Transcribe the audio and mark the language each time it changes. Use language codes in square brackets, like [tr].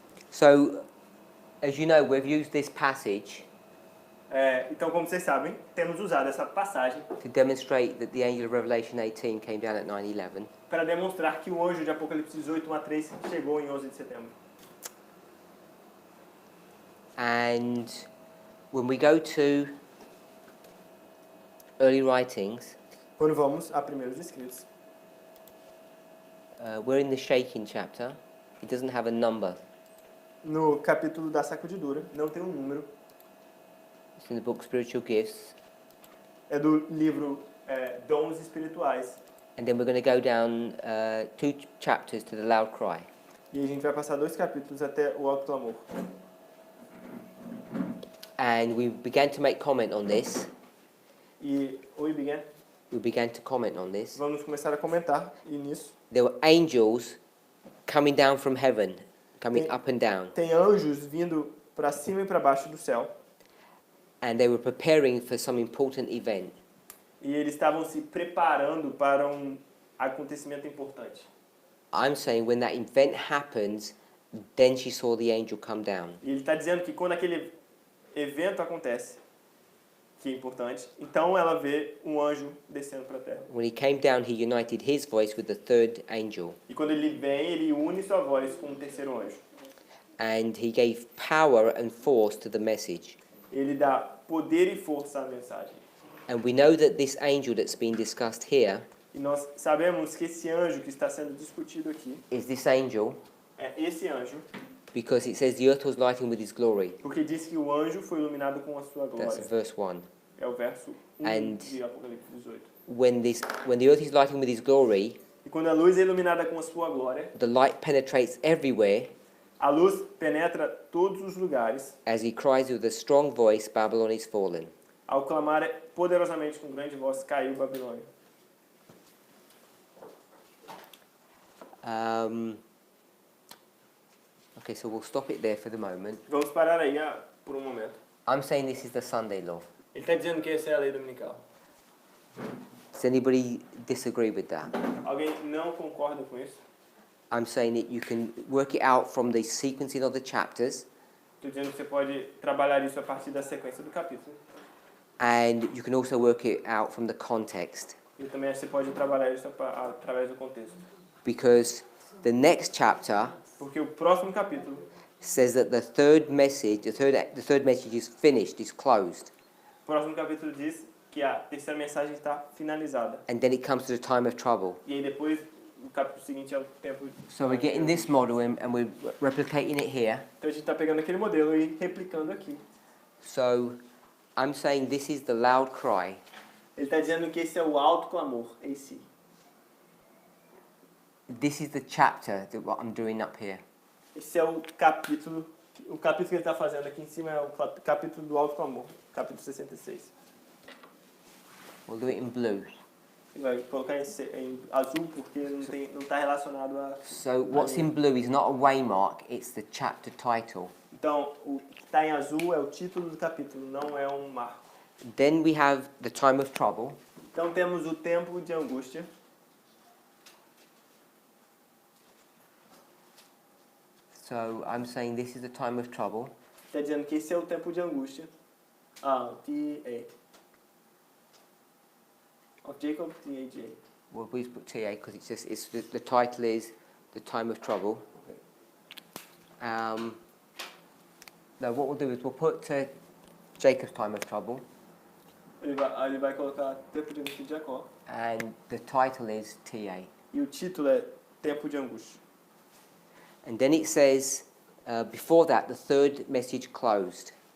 [en] So, as you know, we've used this passage [pt] Então, como vocês sabem, temos usado essa passagem [en] to demonstrate that the angel of Revelation 18 came down at 9/11. [pt] para demonstrar que o anjo de Apocalipse 18, 1-3 chegou em 11 de setembro. [en] And when we go to early writings, [pt] quando vamos a primeiros escritos, [en] we're in the shaking chapter. It doesn't have a number. [pt] no capítulo da sacudidura, não tem um número, [en] It's in the book Spiritual Gifts. [pt] é do livro Dons Espirituais. [en] And then we're going to go down 2 chapters to the loud cry. [pt] E a gente vai passar 2 capítulos até o alto clamor. [en] And we began to make comment on this. [pt] E, oi, Biant, [en] We began to comment on this. [pt] vamos começar a comentar e nisso. [en] There were angels coming down from heaven, coming [pt] Tem- [en] up and down. [pt] Tem anjos vindo para cima e para baixo do céu. [en] And they were preparing for some important event. [pt] E eles estavam se preparando para um acontecimento importante. [en] I'm saying when that event happens, then she saw the angel come down. [pt] E ele está dizendo que quando aquele evento acontece, que é importante, então ela vê um anjo descendo para a terra. [en] When he came down, he united his voice with the third angel. [pt] E quando ele vem, ele une sua voz com o terceiro anjo. [en] And he gave power and force to the message. [pt] Ele dá poder e força à mensagem. [en] And we know that this angel that's been discussed here [pt] E nós sabemos que esse anjo que está sendo discutido aqui [en] is this angel [pt] é esse anjo, [en] because it says the earth was lightened with his glory. [pt] porque diz que o anjo foi iluminado com a sua [en] That's [pt] glória. [en] verse 1. [pt] É o verso 1 [en] And- [pt] de Apocalipse 18. [en] When the earth is lightened with his glory, [pt] E quando a luz é iluminada com a sua glória, [en] the light penetrates everywhere [pt] a luz penetra todos os lugares, [en] as he cries with a strong voice, Babylon is fallen. [pt] ao clamar poderosamente com grande voz, caiu Babilônia. [en] Okay, so we'll stop it there for the moment. [pt] Vamos parar aí por um momento. [en] I'm saying this is the Sunday law. [pt] Ele está dizendo que essa é a lei dominical. [en] Does anybody disagree with that? [pt] Alguém não concorda com isso? [en] I'm saying that you can work it out from the sequencing of the chapters, [pt] Estou dizendo que você pode trabalhar isso a partir da sequência do capítulo. [en] and you can also work it out from the context, [pt] E também acho que você pode trabalhar isso através do contexto. [en] because the next chapter [pt] Porque o próximo capítulo [en] says that the third message is finished, is closed, [pt] O próximo capítulo diz que a terceira mensagem está finalizada. [en] and then it comes to the time of trouble. [pt] E aí depois, o capítulo seguinte é o tempo... [en] So we're getting this model and we're replicating it here. [pt] Então a gente está pegando aquele modelo e replicando aqui. [en] So I'm saying this is the loud cry. [pt] Ele está dizendo que esse é o alto clamor em si. [en] This is the chapter that what I'm doing up here. [pt] Esse é o capítulo que ele está fazendo aqui em cima é o capítulo do alto clamor, capítulo 66. [en] We'll do it in blue. [pt] Ele vai colocar em azul porque não está relacionado a... [en] So what's in blue is not a waymark, it's the chapter title. [pt] Então, o que está em azul é o título do capítulo, não é um marco. [en] Then we have the time of trouble. [pt] Então temos o tempo de angústia. [en] So I'm saying this is the time of trouble. [pt] Está dizendo que esse é o tempo de angústia. [en] T-A. Of Jacob, T-A-J. Well, we just put TA because the title is the time of trouble. Now what we'll do is we'll put Jacob's time of trouble, [pt] Ele vai colocar tempo de angústia de Jacó. [en] and the title is TA. [pt] E o título é Tempo de Angústia. [en] And then it says, before that, the third message closed.